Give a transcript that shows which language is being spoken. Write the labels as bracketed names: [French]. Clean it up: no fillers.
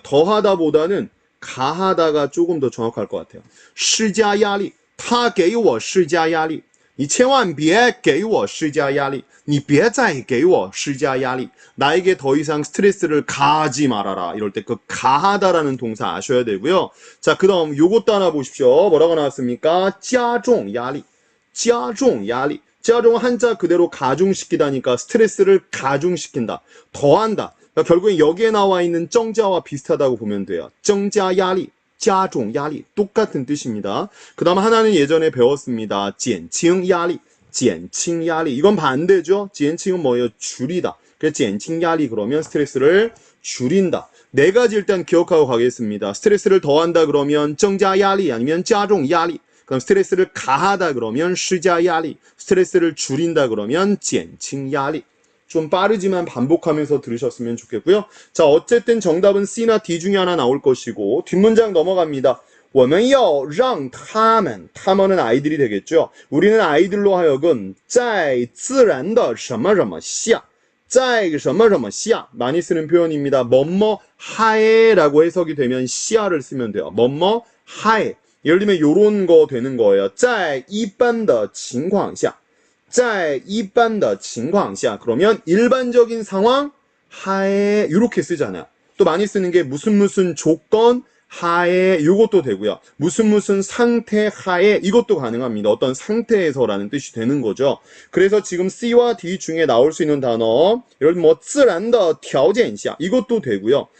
[Korean] 더하다보다는 가하다가 조금 더 정확할 것 같아요. [Chinese] 시자 야리 他给我施加压力你千万别给我施加压力你别再给我施加压力 [Korean] 나에게 더 이상 스트레스를 가하지 말아라. 이럴 때 그 가하다라는 동사 아셔야 되고요. 자, 그 다음 요것도 하나 보십시오. 뭐라고 나왔습니까? 加重压力 加重한자 그대로 가중시키다니까 스트레스를 가중시킨다. 더한다. 그러니까 결국엔 여기에 나와 있는 정자와 비슷하다고 보면 돼요. 增加压力加重压力 똑같은 뜻입니다. 그 다음 하나는 예전에 배웠습니다. 减轻压力减轻压力 이건 반대죠. 减轻은 뭐예요? 줄이다. 그래서 减轻压力 그러면 스트레스를 줄인다. 네 가지 일단 기억하고 가겠습니다. 스트레스를 더한다 그러면 增加压力 아니면 加重压力 그럼 스트레스를 가하다 그러면 施加压力 스트레스를 줄인다 그러면 减轻压力좀 빠르지만 반복하면서 들으셨으면 좋겠고요. 자, 어쨌든 정답은 C나 D 중에 하나 나올 것이고 뒷문장 넘어갑니다. [Chinese] 我们要让他们 [Korean] 他们은 아이들이 되겠죠. 우리는 아이들로 하여금 [Chinese] 在自然的什么什么下在什么什么下 [Korean] 많이 쓰는 표현입니다. 뭐뭐 하에라고 해석이 되면 시야를 쓰면 돼요. 뭐뭐 하에 예를 들면 요런 거 되는 거예요. [Chinese] 在一般的情况下在一般的情况下 [Korean] 그러면 일반적인 상황 하에 이렇게 쓰잖아요. 또 많이 쓰는 게 무슨 조건 하에 이것도 되고요. 무슨 상태 하에 이것도 가능합니다. 어떤 상태에서라는 뜻이 되는 거죠. 그래서 지금 C와 D 중에 나올 수 있는 단어 예를 들면 뭐 自然的条件下 이것도 되고요.